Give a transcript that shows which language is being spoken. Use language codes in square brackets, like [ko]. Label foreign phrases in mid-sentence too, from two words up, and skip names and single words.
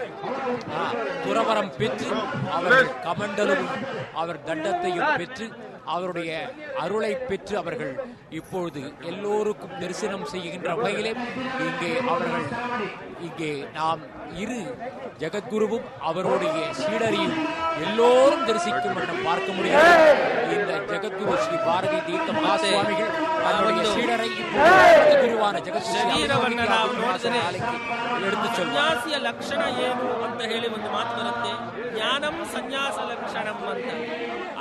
[ta] துறவரம் பெற்று அவர்கள் கமண்டலமும் அவர் தண்டத்தையும் பெற்று அவருடைய அருளை பெற்று அவர்கள் இப்பொழுது எல்லோருக்கும் தரிசனம் செய்கின்ற வகையிலே இங்கே நாம் இரு ஜெகத்குருவும் அவருடைய சீடரையும் எல்லோரும் தரிசிக்கும் வண்ணம் பார்க்க முடியாது. இந்த ஜெகத்குரு ஸ்ரீ பாரதி தீர்த்த மகாசுவாமிகள் அவருடைய சீடரை குருவான எடுத்து [kn] ಸನ್ಯಾಸಿಯ ಲಕ್ಷಣ ಏನು ಅಂತ ಹೇಳಿ ಒಂದು ಮಾತು ಬರುತ್ತೆ, [sa] ಜ್ಞಾನಂ ಸನ್ಯಾಸ ಲಕ್ಷಣಂ [kn] ಅಂತ.